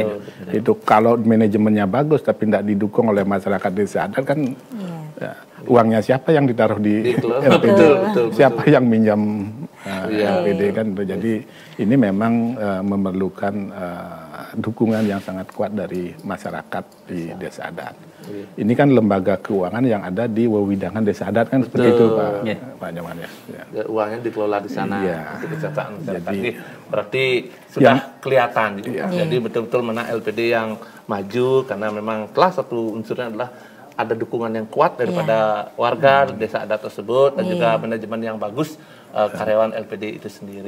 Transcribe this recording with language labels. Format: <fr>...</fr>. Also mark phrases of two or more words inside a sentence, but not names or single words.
<id>Itu kalau manajemennya bagus tapi tidak didukung oleh masyarakat desa adat kan uangnya siapa yang ditaruh di LPD, siapa yang minjam LPD kan. Jadi ini memang memerlukan dukungan yang sangat kuat dari masyarakat di desa adat. Ini kan lembaga keuangan yang ada di wewidangan desa adat kan seperti itu Pak Jaman ya. Uangnya dikelola di sana untuk kesejahteraan masyarakat. Jadi, berarti sudah kelihatan. Jadi betul-betul mana LPD yang maju karena memang salah satu unsurnya adalah ada dukungan yang kuat daripada warga desa adat tersebut dan juga manajemen yang bagus karyawan LPD itu sendiri.</id>